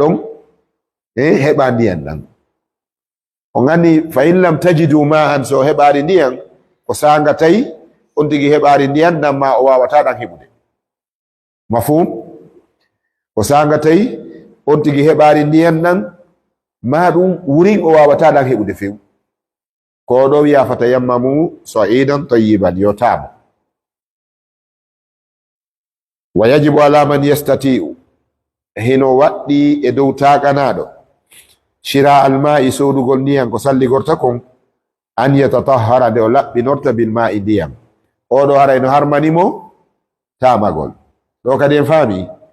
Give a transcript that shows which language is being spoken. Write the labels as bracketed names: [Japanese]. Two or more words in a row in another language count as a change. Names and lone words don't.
[Fula] ɗon heɓa ndiyan ɗan o gandi [Arabic] فإن لم تجدوا ماء [Fula] so heɓari ndiyan ko sanga tawi on tigi heɓari ndiyan ɗan ma o wawata ɗan heɓude mafhum ko sanga tawi on tigi heɓari ndiyan ɗan ma ɗum wurin o wawata ɗan heɓude few ko ɗo wiya [Arabic] فتيمموا صعيدا طيبا [Fula] yo tamo [Arabic] ويجب على من يستطيع [Fula] hino waɗɗi e dow taaqanaɗo [Arabic] شراء الماء [Fula] sodugol ndiyan ko salligorta kon [Arabic] أن يتطهر [Fula] nde o laɓɓinorta [Arabic] بالماء [Fula] ndiyam oɗo harayno harmanimo tamagol ɗo kadi en faami